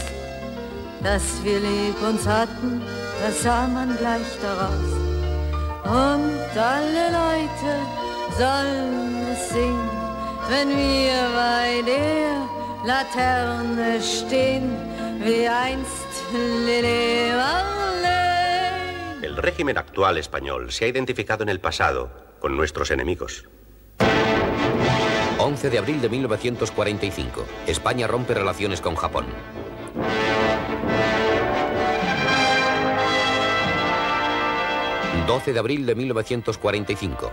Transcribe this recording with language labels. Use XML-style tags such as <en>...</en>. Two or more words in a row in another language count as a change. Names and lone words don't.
<de>Dass wir lieb uns hatten, das sah man gleich daraus. Und alle Leute sollen es sehen, wenn wir bei der Laterne stehen, wie einst Lili Marleen.</de> <es>El régimen actual español se ha identificado en el pasado con nuestros enemigos. 11 de abril de 1945. España rompe relaciones con Japón. ...12 de abril de 1945...</es>